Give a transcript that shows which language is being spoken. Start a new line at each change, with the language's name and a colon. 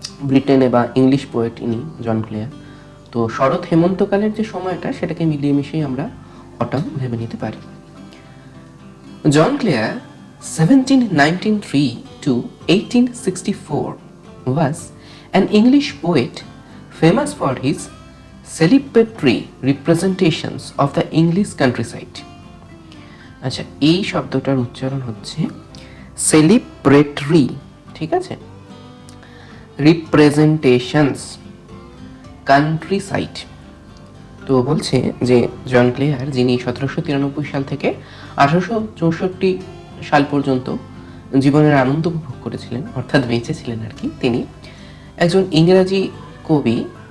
Bangla: ব্রিটেনে বা English poet ইনি জন ক্লেয়ার। তো শরৎ হেমন্তকালের যে সময়টা, সেটাকে মিলিয়ে মিশিয়ে আমরা অটাম ভেবে নিতে পারি।
English: John Clare, 1793 to 1864, was an English poet famous for his celebratory representations of the English countryside.
Bangla: আচ্ছা, এই শব্দটার উচ্চারণ হচ্ছে সেলিব্রেটরি, ঠিক আছে?
English: Representations countryside.
Bangla: তো বলছে যে জন ক্লেয়ার, যিনি 1793 সাল থেকে 1864 সাল পর্যন্ত জীবনের আনন্দ উপভোগ করেছিলেন, অর্থাৎ বেঁচে ছিলেন আর কি, তিনি একজন ইংরাজি কবি।